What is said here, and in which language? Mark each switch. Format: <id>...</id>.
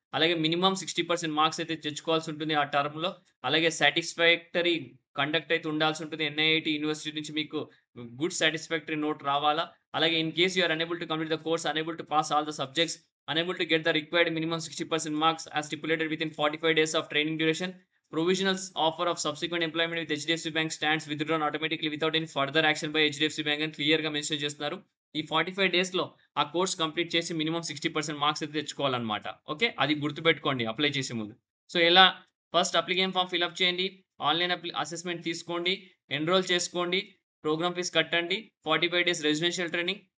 <te>అలాగే minimum 60% marks అయితే తెచ్చుకోవాల్సి ఉంటుంది ఆ టర్మ్‌లో. అలాగే సాటిస్ఫాక్టరీ కండక్ట్ అయితే ఉండాల్సి ఉంటుంది. ఎన్ఐఐటీ యూనివర్సిటీ నుంచి మీకు గుడ్ సాటిస్ఫాక్టరీ నోట్ రావాలా.</te> <en>అలాగే in case you are unable to complete the course, unable to pass all the subjects, unable to get the required minimum 60% marks as stipulated within 45 days of training duration. Provisional offer of subsequent employment with HDFC Bank stands withdrawn automatically without any further action by HDFC Bank</en> <te>అని క్లియర్‌గా mention చేస్తున్నారు. ఈ 45 డేస్‌లో ఆ course complete చేసి minimum 60% marks అయితే తెచ్చుకోవాలన్నమాట. Okay. అది గుర్తుపెట్టుకోండి అప్లై చేసే ముందు. సో, ఎలా first application form fill up చేయండి. ఆన్‌లైన్ అసెస్మెంట్ తీసుకోండి. ఎన్రోల్ చేసుకోండి. ప్రోగ్రామ్ ఫీస్ కట్టండి. 45 డేస్ రెసిడెన్షియల్ ట్రైనింగ్.</te>